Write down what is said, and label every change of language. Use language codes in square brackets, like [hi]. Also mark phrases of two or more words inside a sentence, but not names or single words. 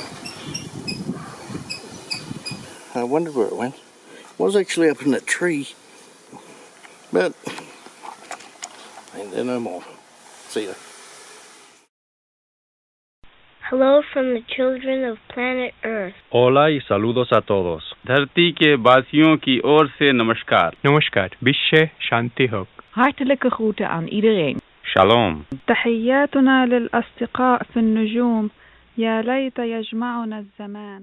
[en] I wondered where it went. It was actually up in that tree, but ain't there no more. See ya. Hello from the children of planet Earth. [es] Hola y saludos a todos. [hi] धरती के वासियों की ओर से नमस्कार. [bn] नमस्कार. বিশ্বে শান্তি হোক. [nl] Hartelijke groeten aan iedereen. [he] Shalom. [ar] تحياتنا للأصدقاء في النجوم. يا ليت يجمعنا الزمان.